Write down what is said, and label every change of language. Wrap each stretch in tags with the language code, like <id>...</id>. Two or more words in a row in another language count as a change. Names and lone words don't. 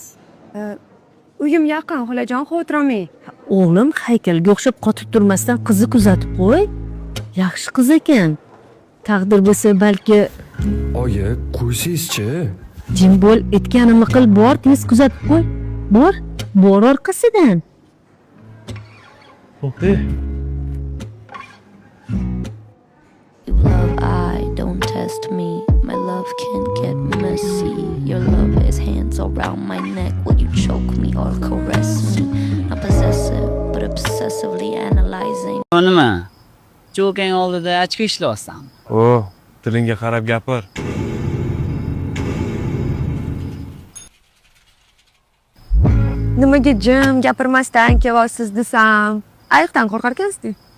<uz>Uyim yaqin, xolajon, xavotir olmang. O'g'lim haykalga o'xshab qotib turmasdan qizni kuzatib qo'y. Yaxshi qiz ekan. Taqdir bo'lsa balki Oyi, qo'ysangizchi. jim bo'l, aytganimni qil, bor, tez kuzatib qo'y. Bor orqasidan.</uz> <en>You love, I don't test me. My love can get messy. Your love is hands around my neck. Will you choke me or caress me? Not possessive, but obsessively analyzing.</en> <uz>Nima? Jo'kang oldida achka ishlayapsan. O, tilingga qarab gapir. Nimaga jim gapirmasdan kelyapsiz desam, ayiqdan qo'rqar ekansiz-ku.</uz>